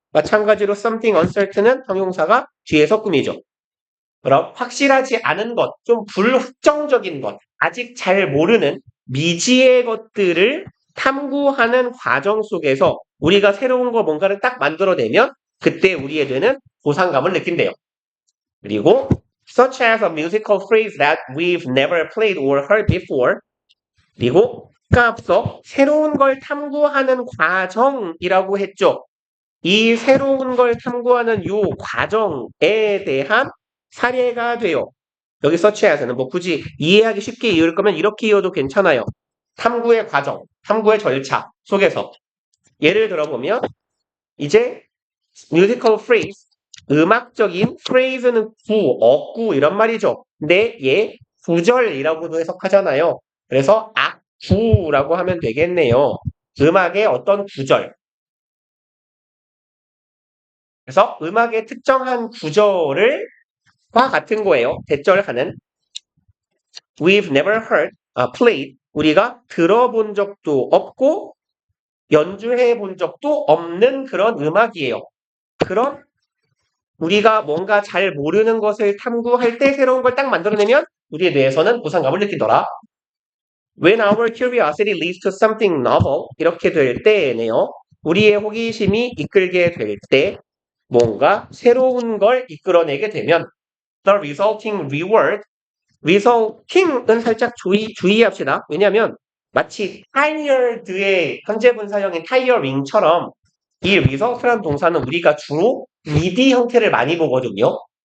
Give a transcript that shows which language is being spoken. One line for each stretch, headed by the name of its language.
Korean: 마찬가지로
English: something uncertain
Korean: 은 형용사가 뒤에서 꾸미죠. 그럼 확실하지 않은 것, 좀 불확정적인 것, 아직 잘 모르는 미지의 것들을 탐구하는 과정 속에서 우리가 새로운 거 뭔가를 딱 만들어내면 그때 우리의 뇌는 보상감을 느낀대요. 그리고
English: such as a musical phrase that we've never played or heard before.
Korean: 그리고 아까 앞서 새로운 걸 탐구하는 과정이라고 했죠. 이 새로운 걸 탐구하는 요 과정에 대한 사례가 돼요. 여기 such as는 뭐 굳이 이해하기 쉽게 이을 거면 이렇게 이어도 괜찮아요. 탐구의 과정, 탐구의 절차 속에서 예를 들어보면 이제 musical phrase, 음악적인 phrase는 어구 이런 말이죠. 근데 얘 구절이라고도 해석하잖아요. 그래서 악구라고 하면 되겠네요. 음악의 어떤 구절. 그래서 음악의 특정한 구절을 과 같은 거예요. 대절하는
English: We've never heard, played.
Korean: 우리가 들어본 적도 없고 연주해 본 적도 없는 그런 음악이에요. 그런 우리가 뭔가 잘 모르는 것을 탐구할 때 새로운 걸 딱 만들어내면 우리의 뇌에서는 보상감을 느끼더라.
English: When our curiosity leads to something novel,
Korean: 이렇게 될 때네요. 우리의 호기심이 이끌게 될 때 뭔가 새로운 걸 이끌어내게 되면
English: the resulting reward,
Korean: resulting은 살짝 주의합시다. 왜냐하면 마치 tired의 현재 분사형인 tiring처럼 이 result라는 동사는 우리가 주로 ed 형태를 많이 보거든요.